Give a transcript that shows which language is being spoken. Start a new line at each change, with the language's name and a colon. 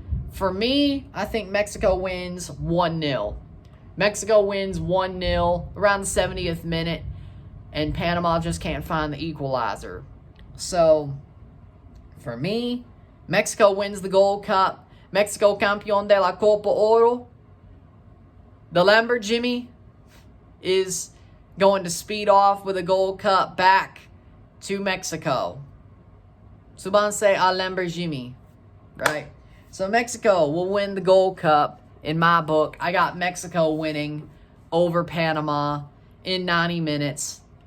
English: For me, I think Mexico wins 1-0. Mexico wins 1-0 around the 70th minute, and Panama just can't find the equalizer. So, for me, Mexico wins the Gold Cup.
Spanish: Mexico campeón de la Copa Oro.
English: The Lambert Jimmy is going to speed off with a Gold Cup back to Mexico.
Spanish: Subanse a Lambert Jimmy,
English: right? So Mexico will win the Gold Cup in my book. I got Mexico winning over Panama in 90 minutes.